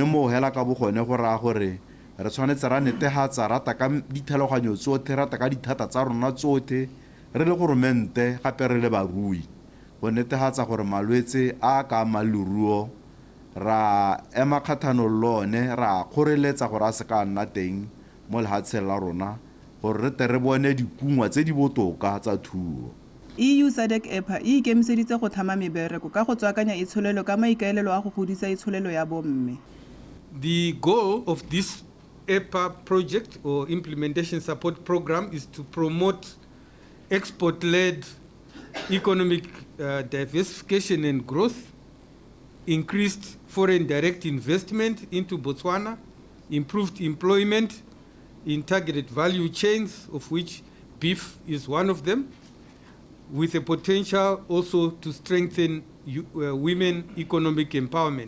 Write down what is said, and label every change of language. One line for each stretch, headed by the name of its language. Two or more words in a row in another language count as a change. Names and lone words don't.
Tswana: mo hela ka bogone go ra gore re tshwanetse ra netehatsa rata ka ditlhaloganyo tsotlhe rata ka dithata tsa rona tsotlhe re le goromente gape re le barui go netehatsa gore malwetse a ka maleruo ra ema kgathanong lone ra kgoreletsa gore a se ka nna teng mo lehatsheng la rona gore re tle re bone dikungwa tse di botoka tsa thuo. EU SADC EPA e ikemiseditse go thama mebereko ka go tswakanya itsholelo ka maikaelelo a go godisa itsholelo ya bomme.
English: The goal of this EPA project or implementation support program is to promote export-led economic diversification and growth, increased foreign direct investment into Botswana, improved employment in targeted value chains, of which beef is one of them, with a potential also to strengthen women economic empowerment.